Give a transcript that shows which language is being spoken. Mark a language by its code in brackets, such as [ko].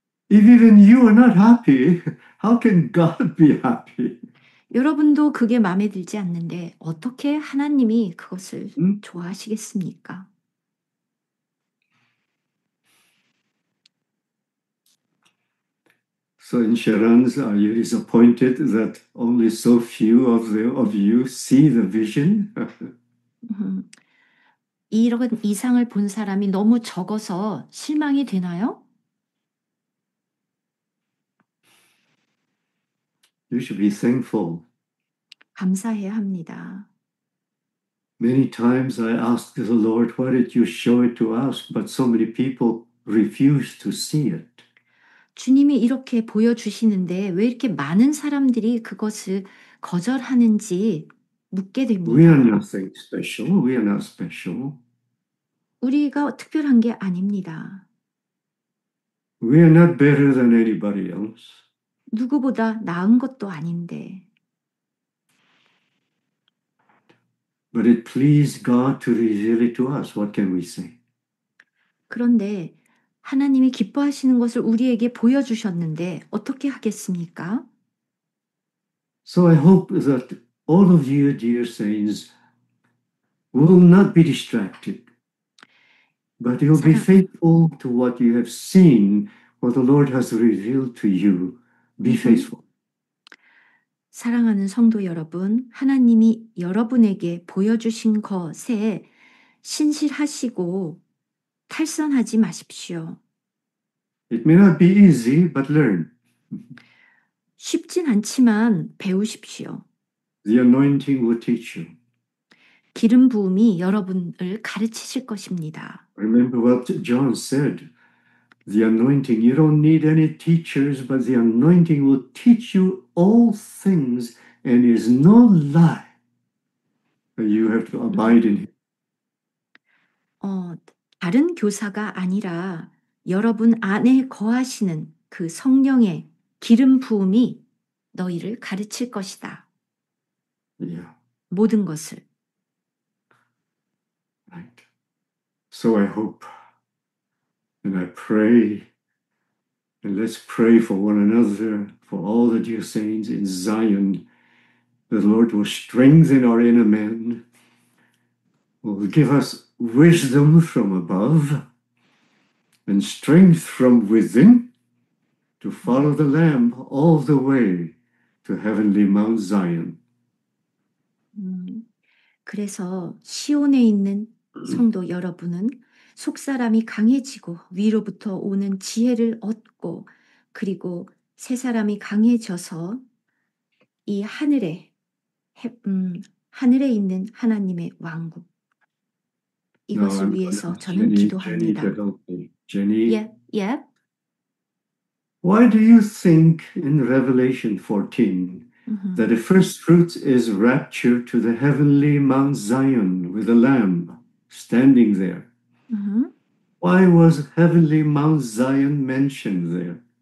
[en] If even you are not happy, how can God be happy? [ko] 여러분도 그게 마음에 들지 않는데 어떻게 하나님이 그것을 음? 좋아하시겠습니까? [en] So in Sharon's, are you disappointed that only so few of you see the vision? [ko] 이런 이상을 본 사람이 너무 적어서 실망이 되나요? [en] You should be thankful. [ko] 감사해야 합니다. [en] Many times I asked the Lord, why did you show it to us? But so many people refuse to see it. [ko] 주님이 이렇게 보여주시는데 왜 이렇게 많은 사람들이 그것을 거절하는지 묻게 됩니다. [en] We are nothing special. We are not special. [ko] 우리가 특별한 게 아닙니다. [en] We are not better than anybody else. [ko] 누구보다 나은 것도 아닌데. [en] But it pleased God to reveal it to us. What can we say? [ko] 그런데 하나님이 기뻐하시는 것을 우리에게 보여주셨는데 어떻게 하겠습니까? [en] So I hope that all of you, dear saints, will not be distracted, but you'll be faithful to what you have seen, what the Lord has revealed to you. Be faithful. [ko] 사랑하는 성도 여러분, 하나님이 여러분에게 보여주신 것에 신실하시고 탈선하지 마십시오. [en] It may not be easy, but learn. [ko] 쉽진 않지만 배우십시오. [en] The anointing will teach you. [ko] 기름 부음이 여러분을 가르치실 것입니다. [en] Remember what John said. The anointing, you don't need any teachers, but the anointing will teach you all things and is no lie. You have to abide in him. [ko] 다른 교사가 아니라 여러분 안에 거하시는 그 성령의 기름 부음이 너희를 가르칠 것이다. Yeah, 모든 것을. [en] right. So I hope and I pray, and let's pray for one another, for all the dear saints in Zion. The Lord will strengthen our inner man, will give us wisdom from above and strength from within to follow the Lamb all the way to heavenly Mount Zion. [ko] 그래서 시온에 있는 성도 여러분은 속사람이 강해지고 위로부터 오는 지혜를 얻고 그리고 새 사람이 강해져서 이 하늘에 있는 하나님의 왕국 이것을 위해서 저는 기도합니다. [en] Jenny to help me. Jenny, Yeah. why do you think in Revelation 14 that the first fruits is rapture to the heavenly Mount Zion with the Lamb standing there? Why was heavenly Mount Zion mentioned there?